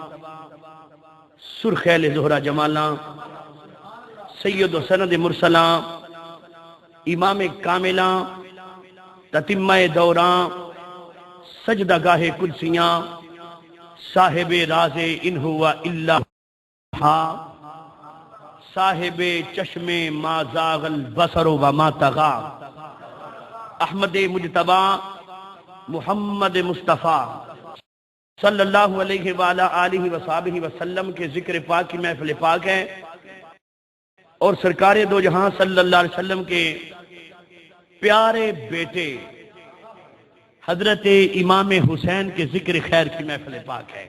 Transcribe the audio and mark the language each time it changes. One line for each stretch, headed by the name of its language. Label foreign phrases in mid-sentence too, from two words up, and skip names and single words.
Urdu: سرخیل زہرہ جمالاں سید و سند مرسلاں امام کاملاں تتمہ دوراں سجدہ گاہ قدسیاں صاحب راز
Arabic: ان ہوا الا
Urdu: صاحب چشم
Arabic: ما زاغ البصر وما طغى
Urdu: احمد مجتبی محمد مصطفیٰ
Arabic: صلی اللہ علیہ وآلہ آلہ وصحبہ وسلم
Urdu: کے ذکر پاک کی محفل پاک ہے اور سرکار دو جہاں
Arabic: صلی اللہ علیہ وسلم
Urdu: کے پیارے بیٹے حضرت امام حسین کے ذکر خیر کی محفل پاک ہے۔